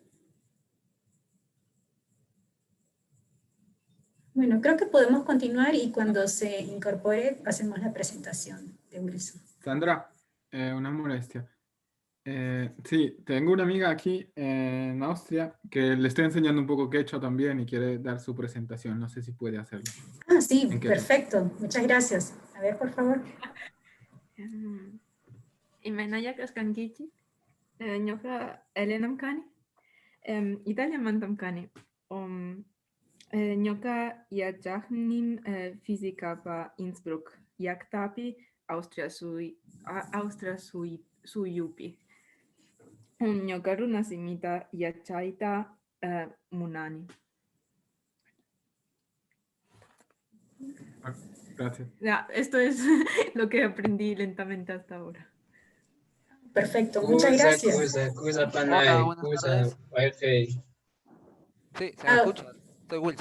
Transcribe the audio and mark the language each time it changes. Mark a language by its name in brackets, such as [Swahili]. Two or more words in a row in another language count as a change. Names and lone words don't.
[Spanish] Bueno, creo que podemos continuar y cuando se incorpore hacemos la presentación de Wilson. Sandra, una molestia. Sí, tengo una amiga aquí en Austria que le estoy enseñando un poco quechua también y quiere dar su presentación. No sé si puede hacerlo. Sí, perfecto. Muchas gracias. A ver, por favor. [Quechua] Imenaya Kaskankichi, Ñoja Elenam Kani, Italia Mantam Kani, Ñoka Yachahnim Física pa Innsbruck, Yaktapi, Austria Suyupi. Ñoka Runasimita Yachaita Munani. [Spanish] Gracias. Ya, esto es lo que aprendí lentamente hasta ahora. Perfecto, muchas gracias. Sí, se me escucha. Soy Wilson.